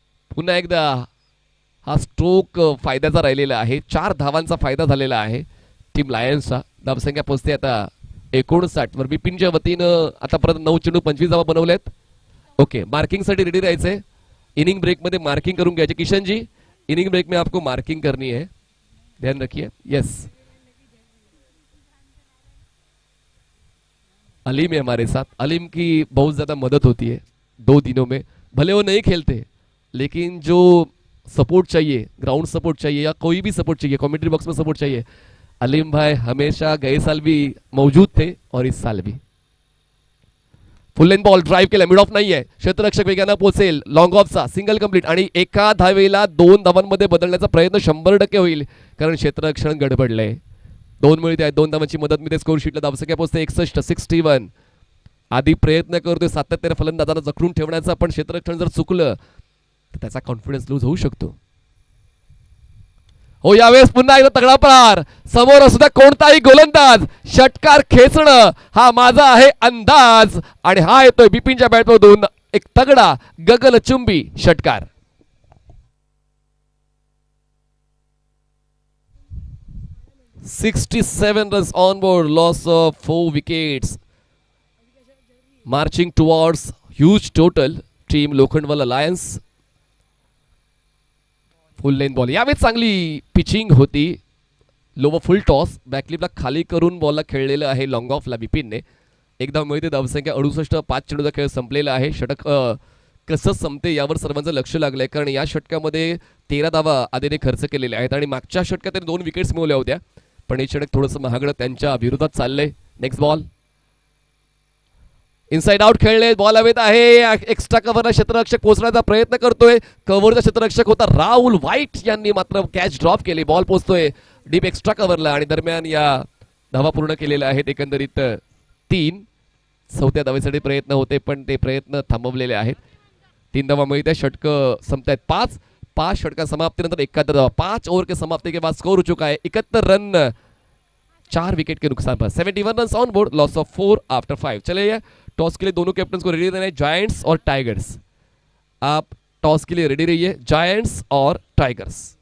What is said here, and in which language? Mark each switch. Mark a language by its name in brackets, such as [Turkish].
[Marathi] पुन्हा एकदा हा स्ट्रोक फायद्याचा राहिलेला आहे. 4 धावांचा फायदा झालेला आहे टीम लायन्सचा. धावसंख्या पोहोचते आता 59 वर. बिपिनच्या वतीनं आतापर्यंत 9 चेंडू 25 धावा बनवल्यात. ओके, मार्किंग साठी रेडी राहायचंय. इनिंग ब्रेक मध्ये मार्किंग करून घ्यायचे. [Hindi] किशन जी, इनिंग ब्रेक में आपको मार्किंग करनी है, ध्यान रखिए. यस, अलीम है हमारे साथ. अलीम की बहुत ज्यादा मदद होती है 2 दिनों में. भले वो नहीं खेलते, लेकिन जो सपोर्ट चाहिए, ग्राउंड सपोर्ट चाहिए या कोई भी सपोर्ट चाहिए, कमेंट्री बॉक्स में सपोर्ट चाहिए, अलीम भाई हमेशा गए साल भी मौजूद थे और इस साल भी. [Marathi] फुल लेन बॉल ड्राइव्ह केला, मिड ऑफ नाहीये. क्षेत्ररक्षक वेगानं पोहोचेल. लॉंग ऑफचा सिंगल कंप्लीट आणि एका धावेला 2 धावांमध्ये बदलण्याचा प्रयत्न 100% होईल, कारण क्षेत्ररक्षण गडबडलंय. 2 मिळते आहेत. 2 धावांची मदत मिळते. स्कोर शीटला धावसंख्या पोहोचते 61. आधी प्रयत्न करतोय सातत्याने फलंदाजांना जखडून ठेवण्याचा, पण क्षेत्ररक्षण जर चुकलं तर त्याचा कॉन्फिडन्स लूज होऊ शकतो. हो, यावेळेस पुन्हा एकदा तगडा प्रहार. समोर असू द्या कोणताही गोलंदाज, षटकार खेचणं हा माझा आहे अंदाज. आणि हा येतोय बिपिनच्या बॅटमधून एक तगडा गगनचुंबी षटकार. [English] $67 runs on board, loss of 4 wickets. Marching towards huge total, team Lokhandwala lions. [Marathi] Full lane ball, यावेळेस चांगली पिचिंग होती. लोवर फुल टॉस, बॅकलिपला खाली करून बॉलला खेळलेलं आहे लॉंग ऑफला बिपिनने. एकदा मिळते. धावसंख्या 68. 5 चेंडूचा खेळ संपलेला आहे. षटक कसं संपते यावर सर्वांचं लक्ष लागलंय, कारण या षटकामध्ये 13 धावा आधीने खर्च केलेल्या आहेत आणि मागच्या षटकात त्यांनी 2 विकेट्स मिळवल्या होत्या, पण हे षटक थोडंसं महागडं त्यांच्या विरोधात चाललंय. नेक्स्ट बॉल इनसाइड आउट खेळले. बॉल हवेत आहे. एक्स्ट्रा कव्हरला क्षेत्ररक्षक पोहोचण्याचा प्रयत्न करतोय. कव्हरचा क्षेत्ररक्षक होता राहुल व्हाईट, यांनी मात्र कॅच ड्रॉप केली. बॉल पोहोचतोय डीप एक्स्ट्रा कव्हरला आणि दरम्यान या धावा पूर्ण केलेल्या आहेत. एकंदरीत 3. 4थ्या धावेसाठी प्रयत्न होते, पण ते प्रयत्न थांबवलेले आहेत. 3 धावा मिळते. षटक संपतायत 5 षटका समाप्तीनंतर 71 धावा. [Hindi] 5 ओव्हर के समाप्ति के बाद स्कोर हो चुका है 71 रन, 4 विकेट के नुकसान पर. [English] 71 run on board, loss of 4 after 5. [Hindi] चलिए, टॉस के लिए दोनों कैप्टन को रेडी रहना है, जायंट्स और टाइगर्स. आप टॉस के लिए रेडी रहिए, जायंट्स और टाइगर्स.